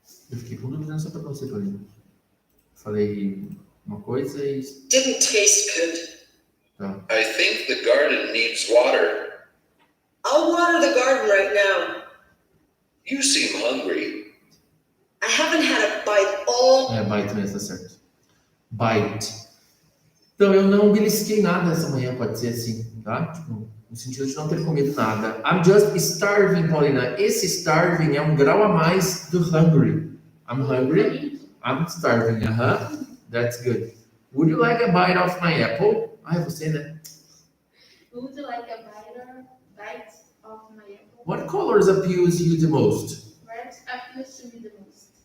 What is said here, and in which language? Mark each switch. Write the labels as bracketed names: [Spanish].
[Portuguese] Eu fiquei com dúvida só para você, Paulinho. Falei uma coisa e... [English] Didn't taste good. [Portuguese] Tá. [English] I think the garden needs water. I'll water the garden right now. You seem hungry. I haven't had a bite all. [Portuguese] Bite mesmo, tá certo. Bite. Então, eu não belisquei nada essa manhã, pode ser assim, tá? Tipo, no sentido de não ter comido nada. [English] I'm just starving, Paulina. [Portuguese] Esse starving é um grau a mais do hungry. [English] I'm hungry. I'm starving. That's good. Would you like a bite of my apple? [Portuguese] É você, né? [English] Would you like a bite of my apple? What colors appeals you the most? Red appeals to me the most.